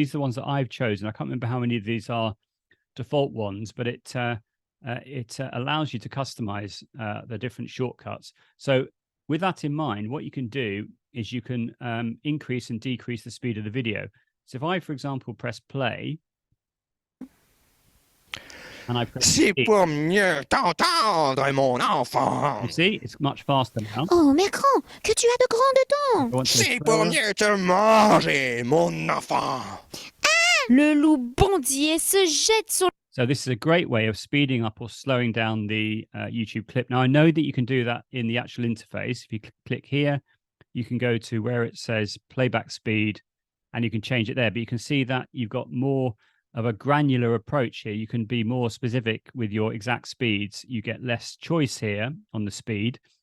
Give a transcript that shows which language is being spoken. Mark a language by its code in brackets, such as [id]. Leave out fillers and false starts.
[en] These are the ones that I've chosen. I can't remember how many of these are default ones, but it allows you to customize the different shortcuts. So with that in mind, what you can do is you can increase and decrease the speed of the video. So if I, for example, press play, and I press [fr] C'est pour mieux t'entendre, mon enfant. [en] You see, it's much faster now. [fr] Oh, mais grand, que tu as de grandes dents. C'est pour mieux te manger, mon enfant. Le loup bondit et se jette sur. [en] So this is a great way of speeding up or slowing down the YouTube clip. Now, I know that you can do that in the actual interface. If you click here, you can go to where it says playback speed, and you can change it there. But you can see that you've got more of a granular approach here. You can be more specific with your exact speeds. You get less choice here on the speed.